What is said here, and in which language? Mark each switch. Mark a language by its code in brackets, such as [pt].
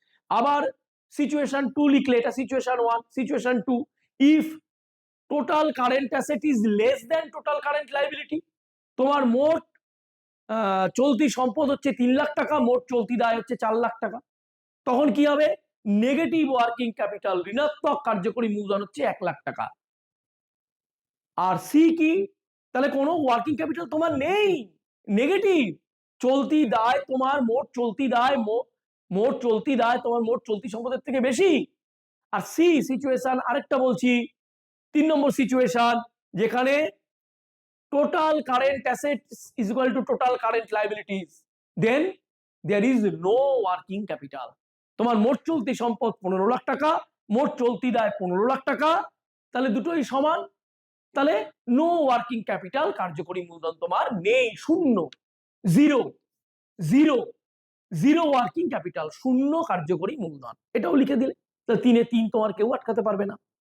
[bn] আবার সিচুয়েশন 2 লিখলে, এটা situation 1, situation 2, [en] if total current asset is less than total current liability, [bn] তোমার মোট চলতি সম্পদ হচ্ছে 3 লাখ টাকা, মোট চলতি দায় হচ্ছে 4 লাখ টাকা, তখন কি হবে, নেগেটিভ ওয়ার্কিং ক্যাপিটাল, ঋণাত্মক কার্যকরী মূলধন হচ্ছে 1 লাখ টাকা। আর সি কি, তাহলে কোনো ওয়ার্কিং ক্যাপিটাল তোমার নেই, নেগেটিভ, চলতি দায় তোমার মোট চলতি দায়, মোট চলতি দায় তোমার মোট চলতি সম্পদের থেকে বেশি। আর সি সিচুয়েশন আরেকটা বলছি, 3 নম্বর সিচুয়েশন, যেখানে [en] total current assets is equal to total current liabilities, then there is no working capital. [bn] তোমার মোট চলতি সম্পদ 15 লাখ টাকা, মোট চলতি দায় 15 লাখ টাকা, তাহলে দুটোই সমান, তাহলে নো ওয়ার্কিং ক্যাপিটাল, কার্যকরী মূলধন তোমার নেই, শূন্য, zero, zero, zero working capital, শূন্য কার্যকরী মূলধন, এটাও লিখে দিলে, তাহলে 3-এ 3 তোমার কেউ আটকাতে পারবে না।